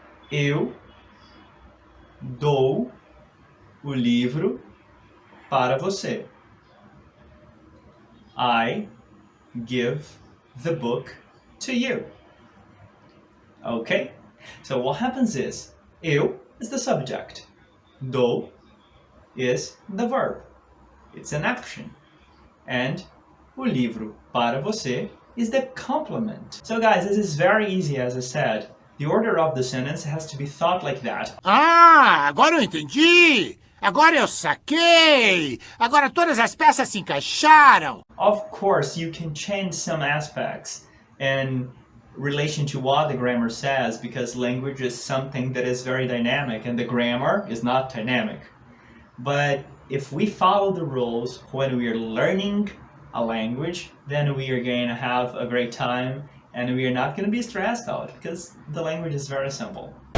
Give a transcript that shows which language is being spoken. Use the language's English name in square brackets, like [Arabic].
[Portuguese] Eu dou o livro para você. [English] I give the book to you. Okay? So what happens is, eu is the subject. Dou is the verb. It's an action. And [Portuguese] o livro para você [English] is the complement. So guys, this is very easy as I said. The order of the sentence has to be thought like that. [Portuguese] Ah, agora eu entendi! Agora eu saquei! Agora todas as peças se encaixaram! [English] Of course, you can change some aspects in relation to what the grammar says, because language is something that is very dynamic and the grammar is not dynamic. But if we follow the rules when we are learning a language, then we are going to have a great time and we are not going to be stressed out because the language is very simple.